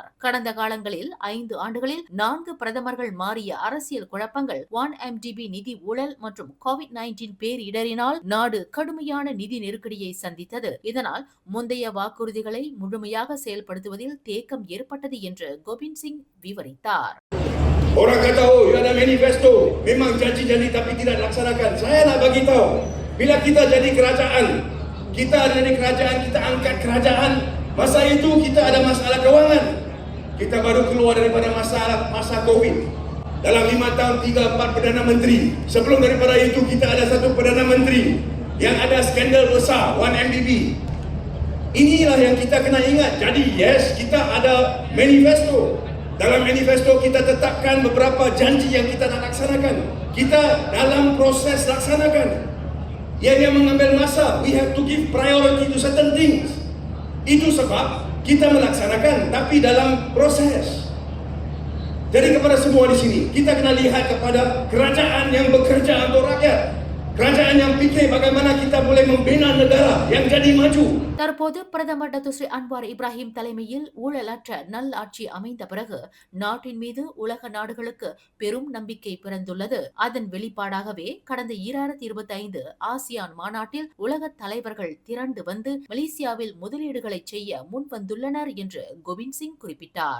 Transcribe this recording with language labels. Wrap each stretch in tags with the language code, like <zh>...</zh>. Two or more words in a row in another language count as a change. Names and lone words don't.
<ta>கடந்த காலங்களில் 5 ஆண்டுகளில் 4 பிரதமர்கள் மாறிய அரசியல் குழப்பங்கள் 1MDB நிதி ஊழல் மற்றும் COVID-19 பேரிடரினால் நாடு கடுமையான நிதி நெருக்கடியை சந்தித்தது. இதனால் முந்தைய வாக்குறுதிகளை முழுமையாக செயல்படுத்துவதில் தேக்கம் ஏற்பட்டது என்று கோபிந்த் சிங் விவரித்தார்.</ta> <ms>Orang kata, oh, you ada manifesto. Memang janji-janji tapi tidak dilaksanakan. Saya nak bagi tahu, bila kita jadi kerajaan, kita ada di kerajaan, kita angkat kerajaan, masa itu kita ada masalah kewangan. Kita baru keluar daripada masa COVID. Dalam 5 tahun, 3-4 Perdana Menteri. Sebelum daripada itu, kita ada satu Perdana Menteri yang ada skandal besar, 1MDB. Inilah yang kita kena ingat. Jadi, yes, kita ada manifesto. Dalam manifesto kita tetapkan beberapa janji yang kita nak laksanakan. Kita dalam proses laksanakan. Yang mengambil masa,</ms> <en>we have to give priority to certain things.</en> <ms>Itu sebab Kita melaksanakan, tapi dalam proses. Jadi kepada semua di sini, kita kena lihat kepada kerajaan yang bekerja untuk rakyat. Kerajaan yang fikir bagaimana kita boleh membina negara yang jadi maju.</ms> <ta>தற்போது பிரதமர் டத்து ஸ்ரீ அன்வார் இப்ராஹிம் தலைமையில் ஊழலற்ற நல்லாட்சி அமைந்த பிறகு நாட்டின் மீது உலக நாடுகளுக்கு பெரும் நம்பிக்கை பிறந்துள்ளது. அதன் வெளிப்பாடாகவே கடந்த 2025 ஆசியான் மாநாட்டில் உலக தலைவர்கள் திரண்டு வந்து மலேசியாவில் முதலீடுகளை செய்ய முன்வந்துள்ளனர் என்று கோவிந்த் சிங் குறிப்பிட்டார்.</ta>